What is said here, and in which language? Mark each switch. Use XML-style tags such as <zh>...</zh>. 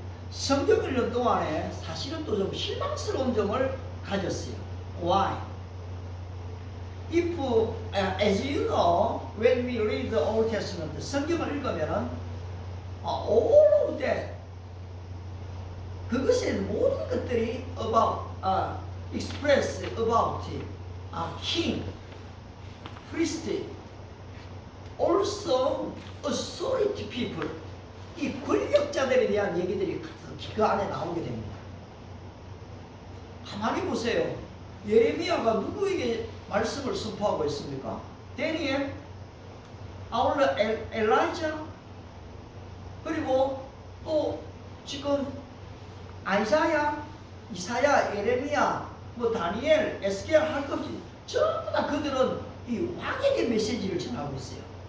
<ko>성경을 읽는 동안에 사실은 또 좀 실망스러운 점을 가졌어요.</ko> <en>Why? If, as you know, when we read the Old Testament,</en> <ko>성경을 읽으면은</ko> <en>all of that,</en> <ko>그것의 모든 것들이</ko> <en>about, express about king, priest, also authority people,</en> <ko>이 권력자들에 대한 얘기들이 그 안에 나오게 됩니다. 가만히 보세요. 예레미야가 누구에게 말씀을 선포하고 있습니까? 다니엘, 아울러 엘라이자, 그리고 또 지금 아이사야, 이사야, 예레미야, 뭐 다니엘, 에스겔 할 것 없이 전부 다 그들은 이 왕에게 메시지를 전하고 있어요.</ko>